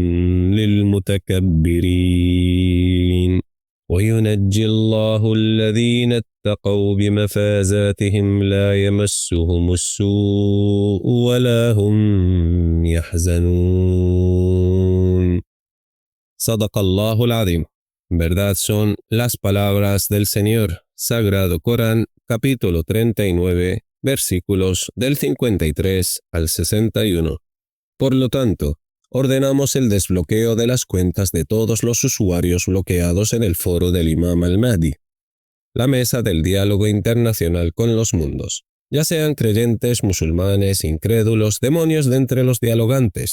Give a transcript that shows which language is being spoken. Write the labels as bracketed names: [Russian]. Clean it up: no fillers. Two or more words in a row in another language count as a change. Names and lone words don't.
[Arabic] للمتكبرين وينجي الله الذين اتقوا بمفازاتهم لا يمسهم السوء ولا هم يحزنون صدق الله العظيم. [Spanish] Verdad son las palabras del Señor. Sagrado Corán, capítulo 39, versículos del 53 al 61. Por lo tanto, ordenamos el desbloqueo de las cuentas de todos los usuarios bloqueados en el foro del Imam al-Mahdi, la mesa del diálogo internacional con los mundos, ya sean creyentes, musulmanes, incrédulos, demonios de entre los dialogantes.